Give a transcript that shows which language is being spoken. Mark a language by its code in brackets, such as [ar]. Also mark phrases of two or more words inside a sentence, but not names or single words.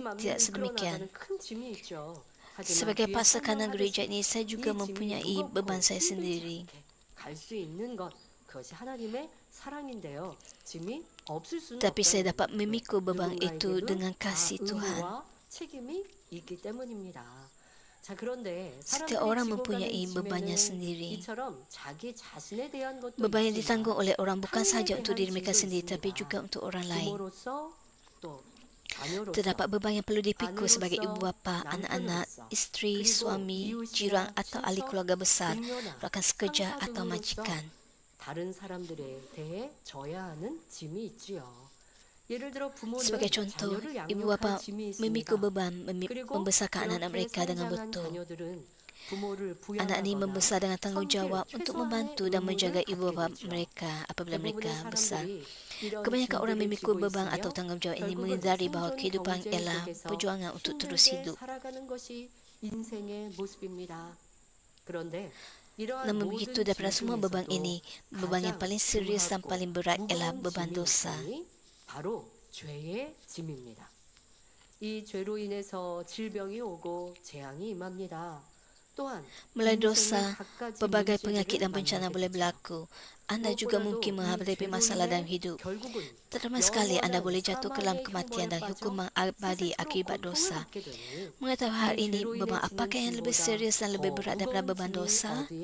[ko] 맘을 [ms] tidak [ko] 이끌어 [ms] sedemikian. [ko] 나가는 큰 짐이 있죠. 하지만 [ms] Sebagai [ko] 뒤에 [ms] pastor kanan gereja [ko] 설명하듯이 [ms] ini, saya [ko] 이 [ms] juga [ko] 짐이 [ms] mempunyai [ko] 무겁고 [ms] beban saya [ko] 힘들지 [ms] sendiri. [ko] 않게 갈 수 있는 것 그것이 하나님의 사랑인데요. 짐이 없을 수는 [ms] Tapi saya [ko] 없다는 [ms] dapat [ko] 거죠. [ms] memikul beban itu [ko] 누군가에게도 [ms] dengan [ko] 다 [ms] kasih Tuhan. [ko] 의무와 책임이 있기 때문입니다. 자, 그런데 [ms] Setiap [ko] 사람들이 [ms] orang [ko] 지고 가는 [ms] mempunyai bebannya [ko] 짐에는 [ms] sendiri. [ko] 이처럼 자기 자신에 대한 것도 [ms] Beban yang [ko] 있지만 [ms] ditanggung oleh orang bukan [ko] 타인에 [ms] sahaja untuk [ko] 대한 [ms] diri mereka [ko] 짐도 [ms] sendiri, tapi [ko] 있습니다. [ms] juga untuk orang lain. [ko] 부모로서 또 자녀로서 [ms] Terdapat beban yang perlu dipikul sebagai ibu [ko] 아내로서 [ms] bapa, anak-anak, [ko] 남편으로서 [ms] isteri, [ko] 그리고 [ms] suami, [ko] 이웃이나 [ms] jiran atau ahli [ko] 친척, [ms] keluarga besar, [ko] 동료나 [ms] rakan sekerja [ko] 상사 [ms] atau [ko] 등으로서 [ms] majikan. [ko] 다른 사람들에 대해 져야 하는 짐이 있지요. 예를 들어 부모는 [ms] Sebagai contoh, [ko] 자녀를 [ms] ibu [ko] 양육할 [ms] bapa [ko] 짐이 있습니다. [ms] memikul beban [ko] 그리고 [ms] membesarkan anak-anak [ko] 그렇게 [ms] mereka dengan [ko] 성장한 [ms] betul. [ko] 자녀들은 [ms] Anak ini membesar dengan tanggungjawab untuk membantu dan menjaga ibu bapa mereka apabila mereka besar. Kebanyakan orang memikul beban atau tanggungjawab ini menyadari bahawa kehidupan ialah perjuangan untuk terus hidup. Namun begitu, daripada semua beban ini, beban yang paling serius dan paling berat ialah beban dosa. [ko] 바로 죄의 짐입니다. 이 죄로 인해서 질병이 오고 재앙이 임합니다. 또한 [ms] Melalui dosa, pelbagai penyakit dan bencana boleh berlaku. Anda juga mungkin menghadapi masalah dalam hidup. Terutama sekali anda boleh jatuh ke dalam kematian dan hukuman abadi akibat dosa. Mengetahui hal ini, beban apakah yang lebih serius dan lebih berat daripada beban dosa?